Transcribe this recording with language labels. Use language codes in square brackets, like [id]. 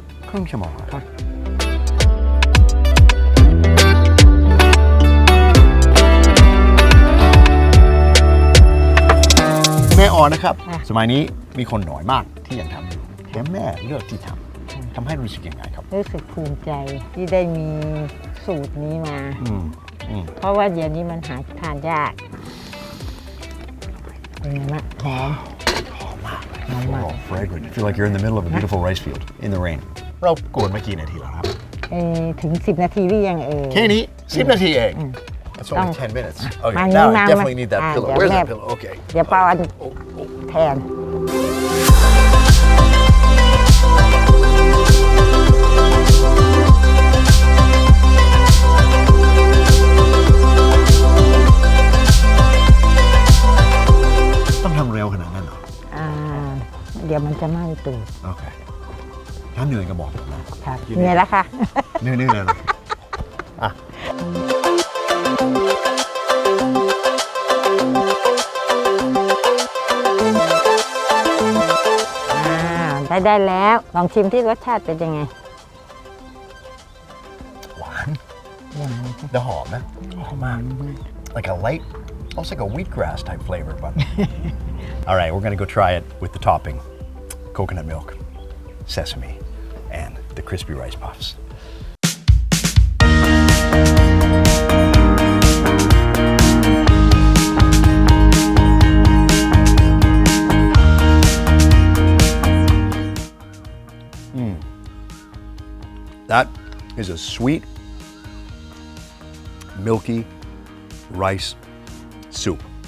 [th] ครึ่งชั่วโมงครับแม่อ่อนนะครับ สมัยนี้มีคนน้อยมากที่ยังทำอยู่แถมแม่เลือกที่ทำให้รู้สึกยังไงครับ รู้สึกภูมิใจที่ได้มีสูตรนี้มา อืม เพราะว่าเดี๋ยวนี้มันหาทานยากเป็นไงบ้างหอม [en] Oh, fragrant. You feel like you're in the middle of a beautiful rice field in the rain. [th] เรากวนมากี่นาทีแล้วครับ ถึง10 นาทีหรือยัง แค่นี้10 นาทีเอง [en] That's only 10 minutes. Okay, [th] มา [en] now [th] มา [en] I definitely need that pillow. [th] เดี๋ยว [en] Where's [th] แม่ [en] that pillow? Okay. [th] เดี๋ยวเปาอันแทน ต้องทำเร็วขนาดนั้นเหรอ เดี๋ยวมันจะไหม้ตูด โอเค ถ้าเหนื่อยก็บอกผมนะครับ เหนื่อยแล้วค่ะ เหนื่อยเลยนะอ่ะ ได้แล้ว ลองชิมที่รสชาติเป็นยังไง หวานแล้วหอมนะหอมมาก [en] like a light almost like a wheatgrass type flavor but all right we're gonna go try it with the topping coconut milk sesame and the crispy rice puffs That is a sweet, milky rice soup.